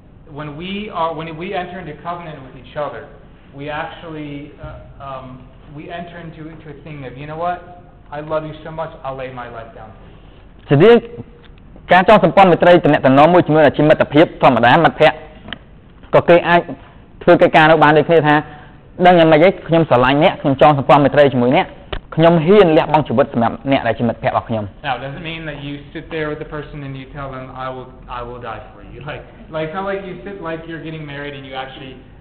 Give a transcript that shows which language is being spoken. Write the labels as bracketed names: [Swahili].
[English] When we enter into covenant with each other, we actually we enter into a thing of, you know what, I love you so much, I'll lay my life down for you. [Khmer] ជារៀងការចងសម្ព័ន្ធមេត្រីតំណែងមួយជាមួយអាជីវមិត្តភាពធម្មតាមិត្តភក្តិក៏គេអាចធ្វើកិច្ចការនោះបានដូចគ្នាថាដឹងយ៉ាងម៉េចខ្ញុំស្រឡាញ់អ្នកខ្ញុំចងសម្ព័ន្ធមេត្រីជាមួយអ្នកខ្ញុំហ៊ានលះបង់ជីវិតសម្រាប់អ្នកដែលជាមិត្តភក្តិរបស់ខ្ញុំ [English] Now it doesn't mean that you sit there with the person and you tell them I will die for you. Like it's not like you sit like you're getting married and you actually